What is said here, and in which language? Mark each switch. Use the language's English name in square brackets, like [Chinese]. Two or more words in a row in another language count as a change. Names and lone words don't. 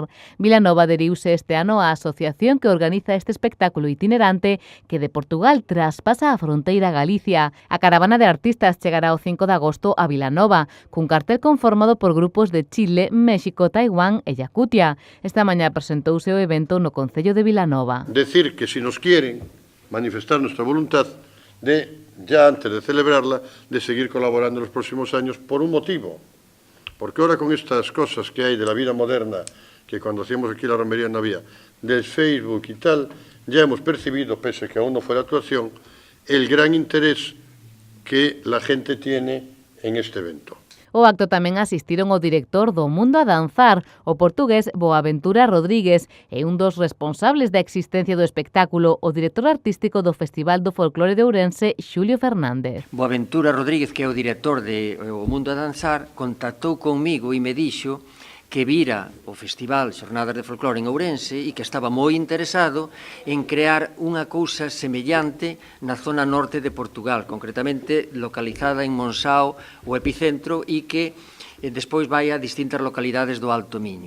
[Galician] Vilanova aderiuse este ano á asociación que organiza este espectáculo itinerante que de Portugal traspasa a fronteira a Galicia. A caravana de artistas chegará o 5 de agosto a Vilanova, cun cartel conformado por grupos de Chile, México, Taiwán e Yakutia. Esta mañá presentouse o evento no concello de Vilanova. [Spanish] Decir que si nos quieren manifestar nuestra voluntad de, ya antes de celebrarla, de seguir colaborando en los próximos años por un motivo. Porque ahora con estas cosas que hay de la vida moderna, que cuando hacíamos aquí la romería no había, del Facebook y tal, ya hemos percibido, pese a que aún no fue la actuación, el gran interés que la gente tiene en este evento. [Galician] O acto tamén asistiron o director do Mundo a Danzar, o portugués Boaventura Rodríguez, e un dos responsables da existencia do espectáculo, o director artístico do Festival do Folclore de Ourense, Xulio Fernández. Boaventura Rodríguez, que é o director de O Mundo a Danzar, contactou conmigo e me dixo que vira o Festival Xornadas de Folclore en Ourense e que estaba moi interesado en crear unha cousa semellante na zona norte de Portugal, concretamente localizada en Monsao, o epicentro, e que despois vai a distintas localidades do Alto Miño.